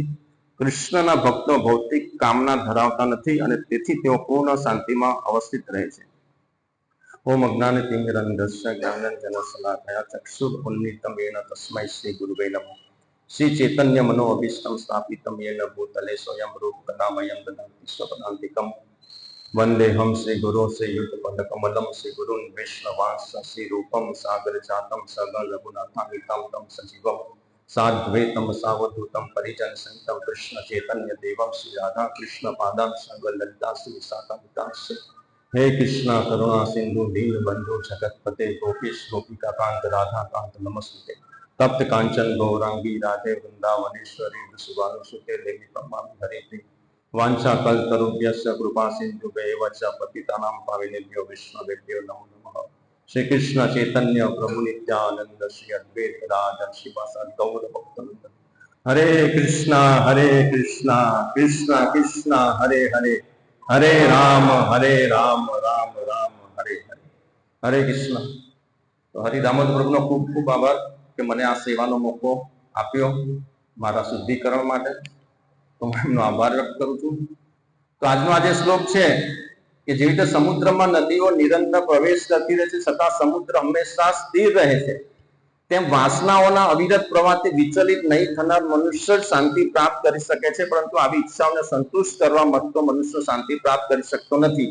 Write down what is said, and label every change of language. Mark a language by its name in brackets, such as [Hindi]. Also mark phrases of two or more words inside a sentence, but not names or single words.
[Gujarati] કૃષ્ણના ભક્તો ભૌતિક કામના ધરાવતા નથી અને તેથી તેઓ પૂર્ણ શાંતિમાં અવસ્થિત રહે છે. [Sanskrit] ઓમ અજ્ઞાનતિમિરન્ધસ્ય જ્ઞાનાંજનશલાકયા ચક્ષુરુન્મિલિતં येन તસ્मै શ્રી ગુરુવે નમઃ. શ્રી ચૈતન્ય મનોભીષ્ટં સ્થાપિतं येन भूतले स्वयं रूपकदामयं ददाति स्वपदान्तिकम्. वन्देऽहं श्रीगुरो श्रीयुतपदकमलं श्रीगुरुन् वैष्णवांश्च श्रीरूपं सागरजातं सगलरघुनाथान्वितं तं सजीवम् साद्वैतं सावधूतं परिजनसहितं कृष्ण चैतन्य देवं श्री राधा कृष्ण पादांश ललिता श्री विशाखान्वितांश. हे कृष्ण करुणा सिंधु दीन बंधु जगतपते गोपीश गोपिका कांत राधा कांत नमस्ते. तप्त कांचन गौरांगी राधे वृंदावनेश्वरी सुभानुसुते देवी प्रमामि हरे. वांछा कल्पतरुभ्यश्च कृपा सिन्धुभ्येव च पतितानां पावनेभ्यो वैष्णवेभ्यो नमो नमः. श्री कृष्ण चैतन्य प्रभु नित्यानंद श्री अद्वैत गदाधर श्रीवासादि गौर भक्तवृंद. हरे कृष्णा कृष्ण कृष्ण हरे हरे, हरे राम राम राम हरे हरे. हरे कृष्ण. [Gujarati] तो हरि दामोदर प्रभुનો ખૂબ ખૂબ આભાર કે મને આ સેવાનો મોકો આપ્યો મારા શુદ્ધિકરણ માટે. તો હું એમનો આભાર વ્યક્ત કરું છું. તો આજનો આ જે શ્લોક છે કે જેવી રીતે સમુદ્રમાં નદીઓ નિરંતર પ્રવેશ કરતી રહે છે છતાં સમુદ્ર હંમેશા સ્થિર રહે છે, તેમ વાસનાઓના અવિરત પ્રવાહથી વિચલિત નહીં થનાર મનુષ્ય જ શાંતિ પ્રાપ્ત કરી શકે છે, પરંતુ આવી ઈચ્છાઓને સંતુષ્ટ કરવા માંગતો મનુષ્ય શાંતિ પ્રાપ્ત કરી શકતો નથી.